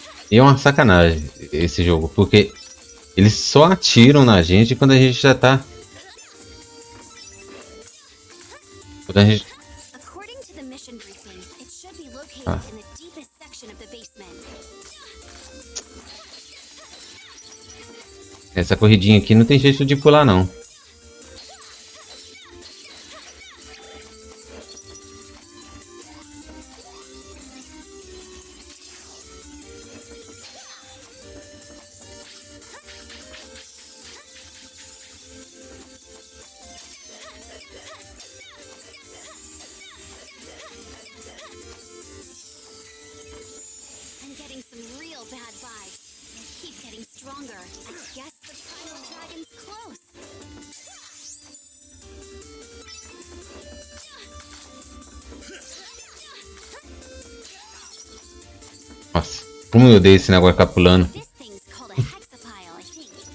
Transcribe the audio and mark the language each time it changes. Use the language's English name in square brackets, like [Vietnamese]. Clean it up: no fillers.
[Portuguese] E é uma sacanagem esse jogo, porque eles só atiram na gente quando a gente já tá. Quando a gente. [English] According to the mission briefing, it should be located in the deepest section of the basement. [Portuguese] Essa corridinha aqui não tem jeito de pular, não. [English] I'm getting some real bad vibes. They keep getting stronger. I guess the final dragon's close. [Portuguese] Nossa, como eu odeio esse negócio de ficar pulando. [English] This thing's called a hexapile, I think.